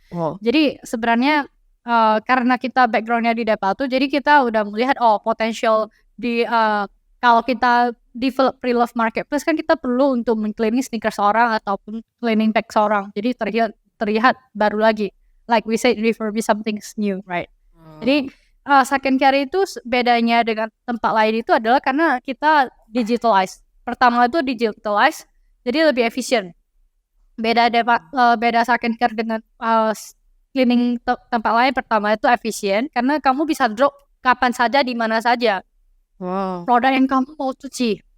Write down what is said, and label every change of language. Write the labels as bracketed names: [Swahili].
[Indonesian] Oh. Jadi sebenarnya karena kita backgroundnya di Depatu, jadi kita udah melihat potensial di kalau kita develop pre-love marketplace kan kita perlu untuk meng-cleaning sneakers orang ataupun cleaning bag seorang. Jadi terlihat baru lagi. [English] Like we said, refurbish something's new, right? [Indonesian] Jadi second carry itu bedanya dengan tempat lain itu adalah karena kita digitalize. Pertama itu digitalize, jadi lebih efisien. Beda second carry dengan cleaning tempat lain. Pertama itu efisien karena kamu bisa drop kapan saja di mana saja produk yang kamu mau cuci.